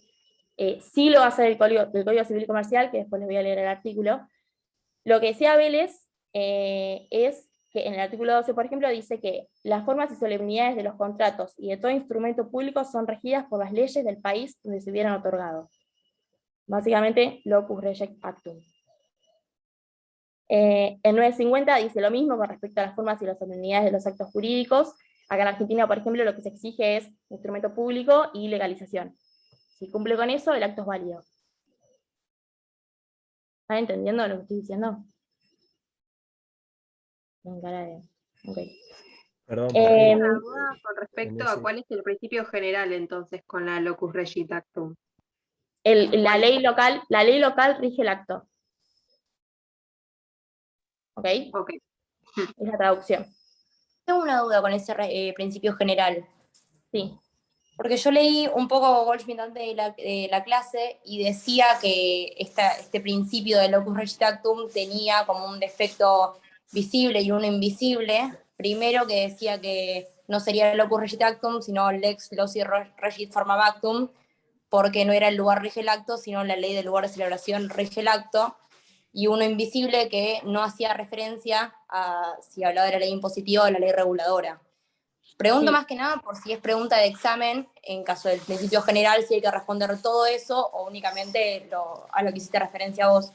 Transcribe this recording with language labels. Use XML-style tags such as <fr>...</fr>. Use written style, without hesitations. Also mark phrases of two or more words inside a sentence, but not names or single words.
<es>Sí lo va a hacer del Código Civil y Comercial, que después les voy a leer el artículo. Lo que decía Vélez es que en el artículo 12, por ejemplo, dice que las formas y solemnidades de los contratos y de todo instrumento público son regidas por las leyes del país donde se hubieran otorgado. Básicamente,</es> <la>locus regit actum.</la> <es>El 950 dice lo mismo con respecto a las formas y las solemnidades de los actos jurídicos. Acá en Argentina, por ejemplo, lo que se exige es instrumento público y legalización. Si cumple con eso, el acto es válido. ¿Están entendiendo lo que estoy diciendo? Okay. Perdón, Una duda con respecto en a ese- cuál es el principio general entonces con la</es> <la>locus regit actum.</la> <es>La ley local rige el acto. ¿Ok? Ok. Es la traducción. Tengo una duda con ese principio general, Sí. porque yo leí un poco Goldschmidt antes de la clase y decía que este principio de</es> <la>locus regit actum</la> <es>tenía como un defecto visible y uno invisible. Primero, que decía que no sería</es> <la>locus regit actum,</la> <es>sino</es> <la>lex loci regit formam actum,</la> <es>porque no era el lugar rige el acto, sino la ley del lugar de celebración rige el acto. Y uno invisible que no hacía referencia a si hablaba de la ley impositiva o de la ley reguladora. Pregunto Sí. más que nada por si es pregunta de examen, en caso del principio general, si hay que responder todo eso o únicamente a lo que hiciste referencia vos.</es>